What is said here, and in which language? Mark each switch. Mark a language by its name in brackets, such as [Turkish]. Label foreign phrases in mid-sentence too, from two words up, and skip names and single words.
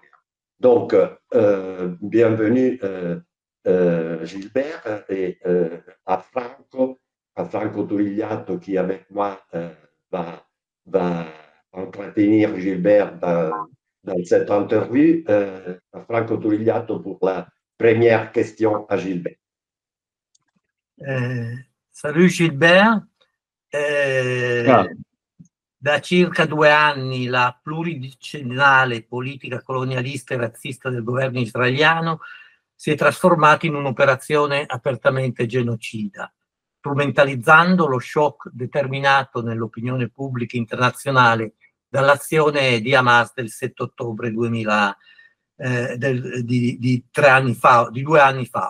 [French] Donc, bienvenue Gilbert et à Franco Tuligliato qui avec moi va entretenir Gilbert dans cette interview. À Franco Tuligliato pour la première question à Gilbert. Salut Gilbert, [Italian] da circa 2 anni la pluridecennale politica colonialista e razzista del governo israeliano si è trasformata in un'operazione apertamente genocida, strumentalizzando lo shock determinato nell'opinione pubblica internazionale dall'azione di Hamas del 7 ottobre 2000, di 2 anni fa.